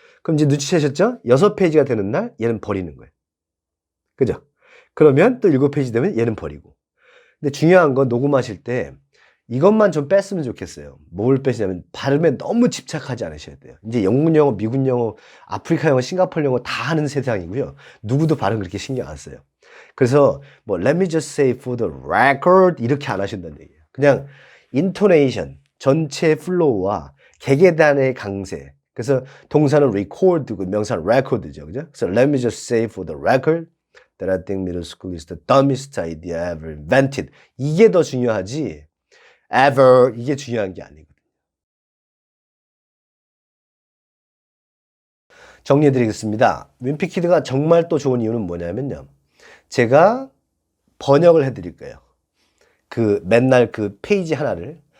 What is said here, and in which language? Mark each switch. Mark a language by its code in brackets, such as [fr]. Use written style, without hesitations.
[ko] 그럼 이제 눈치채셨죠? 6페이지가 되는 날 얘는 버리는 거예요. 그죠? 그러면 또 7페이지 되면 얘는 버리고. 근데 중요한 건 녹음하실 때 이것만 좀 뺐으면 좋겠어요. 뭘 빼시냐면 발음에 너무 집착하지 않으셔야 돼요. 이제 영문 영어, 미국 영어, 아프리카 영어, 싱가포르 영어 다 하는 세상이고요. 누구도 발음 그렇게 신경 안 써요. 그래서 뭐 [en] let me just say for the record [ko] 이렇게 안 하신다는 얘기예요. 그냥 intonation, 전체 플로우와 객에단의 강세. 그래서 동사는 record고 명사는 record죠. 그죠? 그래서 [en] let me just say for the record that I think middle school is the dumbest idea ever invented. [ko] 이게 더 중요하지 ever 이게 중요한 게 아니고 정리해드리겠습니다. 윈피키드가 정말 또 좋은 이유는 뭐냐면요. 제가 번역을 해드릴 거예요. 맨날 그 페이지 하나를.